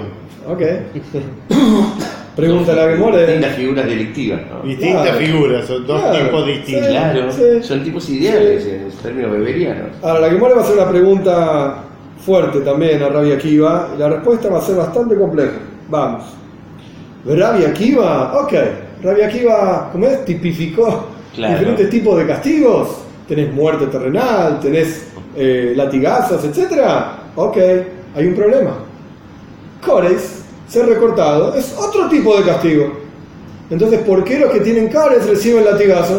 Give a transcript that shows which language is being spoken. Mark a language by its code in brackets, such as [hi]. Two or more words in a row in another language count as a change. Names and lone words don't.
[es] Ok. Pregunta la Gemora. Distintas figuras delictivas, ¿no? Distintas figuras, son dos tipos distintos. Sí, claro, sí. son tipos ideales en términos beberianos. Ahora, la Gemora va a hacer una pregunta fuerte también a Rabbi Akiva, y la respuesta va a ser bastante compleja. Vamos. Rabbi Akiva, ok. Rabbi Akiva, ¿cómo es? Tipificó diferentes tipos de castigos. Tenés muerte terrenal, tenés latigazos, etc. Ok, hay un problema. Cores, ser recortado, es otro tipo de castigo. Entonces, ¿por qué los que tienen cores reciben latigazos?